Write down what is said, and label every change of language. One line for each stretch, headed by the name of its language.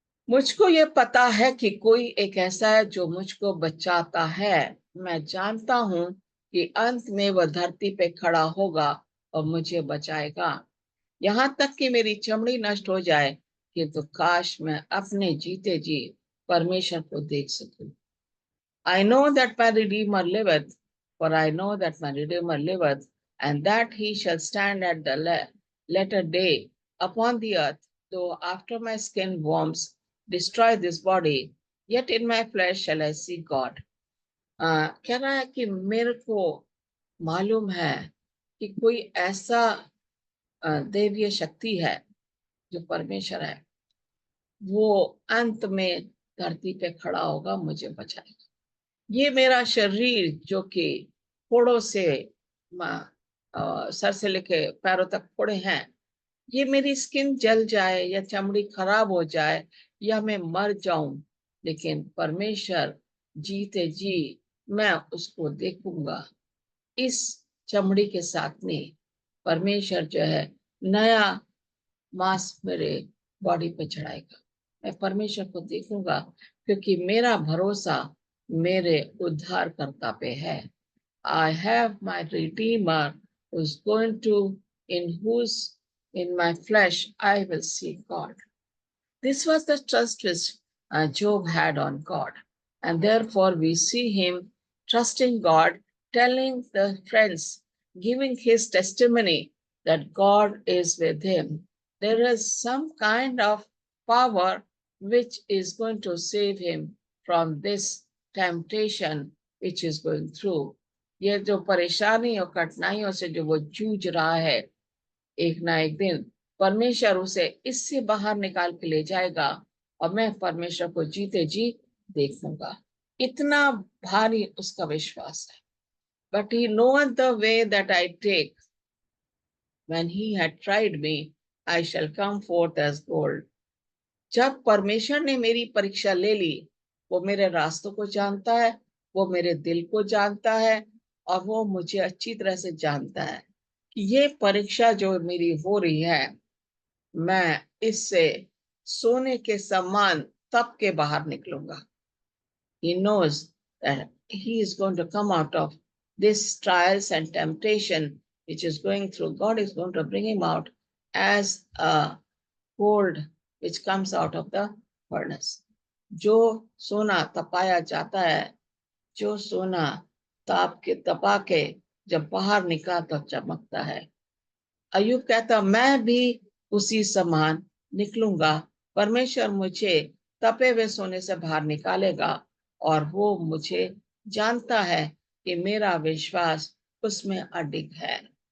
Hindi: मुझको ये पता है कि कोई एक ऐसा है जो मुझको बचाता है। मैं जानता हूं कि अंत में वह धरती पे खड़ा होगा और मुझे बचाएगा। यहां तक कि मेरी चमड़ी नष्ट हो जाए कि तो काश मैं अपने जीते जी परमेश्वर को देख सकूं।
English: I know that my Redeemer liveth, for I know that my Redeemer liveth, and that he shall stand at the latter day upon the earth, though after my skin worms destroy this body, yet in my flesh shall I see God.
Hindi: कह रहा है कि मेरे को मालूम है कि कोई ऐसा दैवीय शक्ति है जो परमेश्वर है, वो अंत में धरती पे खड़ा होगा, मुझे बचाएगा। ये मेरा शरीर जो कि फोड़ों से सर से लेके पैरों तक फोड़े हैं, ये मेरी स्किन जल जाए या चमड़ी खराब हो जाए या मैं मर जाऊं, लेकिन परमेश्वर जीते जी मैं उसको देखूंगा। इस चमड़ी के साथ में परमेश्वर जो है नया मांस मेरे बॉडी पे चढ़ाएगा। मैं परमेश्वर को देखूंगा क्योंकि मेरा भरोसा मेरे उद्धारकर्ता पे है।
English: I have my Redeemer who's going to, in my flesh, I will see God. This was the trust which Job had on God. And therefore, we see him trusting God, telling the friends, giving his testimony that God is with him. There is some kind of power which is going to save him from this temptation which is going through.
Hindi: ये जो परेशानी और कठिनाइयों से जो वो जूझ रहा है, एक ना एक दिन परमेश्वर उसे इससे बाहर निकाल के ले जाएगा और मैं परमेश्वर को जीते जी देखूंगा। इतना भारी उसका विश्वास है।
English: But he knoweth the way that I take when he had tried me I shall come forth as gold.
Hindi: जब परमेश्वर ने मेरी परीक्षा ले ली, वो मेरे रास्तों को जानता है, वो मेरे दिल को जानता है और वो मुझे अच्छी तरह से जानता है कि ये परीक्षा जो मेरी हो रही है, मैं इससे सोने के समान तप के बाहर निकलूंगा।
English: He knows that he is going to come out of this trials and temptation which is going through. God is going to bring him out as a gold which comes out of the furnace.
Hindi: जो सोना तपाया जाता है, जो सोना ताप के तपा के जब बाहर निकला तो चमकता है। अयुब कहता मैं भी उसी समान निकलूंगा। परमेश्वर मुझे तपे हुए सोने से बाहर निकालेगा और वो मुझे जानता है कि मेरा विश्वास उसमें अडिग है।